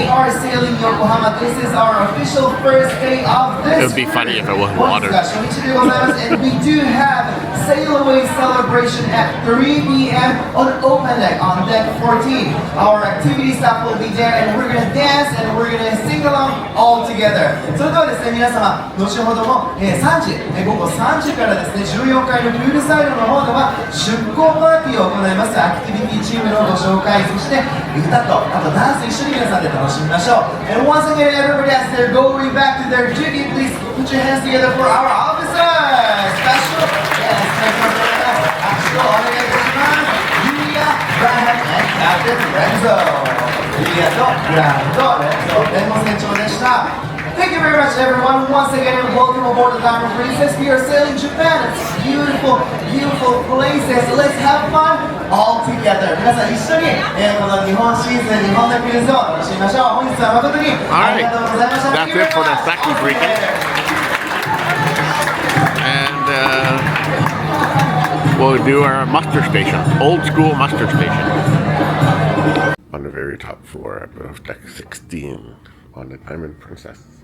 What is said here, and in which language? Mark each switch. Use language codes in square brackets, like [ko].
[en] We are sailing Yokohama. This is our official first day of this. It would be funny if it wasn't water. And we do have sail away celebration at 3 p.m. on open deck on deck 14. Our activity staff will be there, and we're gonna dance and we're gonna sing along all together. [ja] それではですね、皆様、後ほども3時、午後3時からですね、14階のプールサイドの方では出港パーティーを行います。アクティビティチームのご紹介、そして歌とあとダンス一緒に皆さんで楽しみましょう。 [en] And once again, everybody as they're going back to their duty, please put your hands together for our officers. Special, yes, special, [ja] お願いいたします。 [en] Yulia, Graham, and Captain Renzo. [ja] Yulia とグラハムとレンゾ船長でした。 [en] Thank you very much, everyone. Once again, welcome aboard the Diamond Princess. We are sailing Japan. It's beautiful, beautiful places. Let's have fun all together. [ja] 皆さん一緒に、この日本シーズン、日本のクルーズを楽しみましょう。本日は誠にありがとうございました。 [en] That's it for the second briefing. And we'll do our muster station, old school muster station. On the very top floor of deck 16 on the Diamond Princess.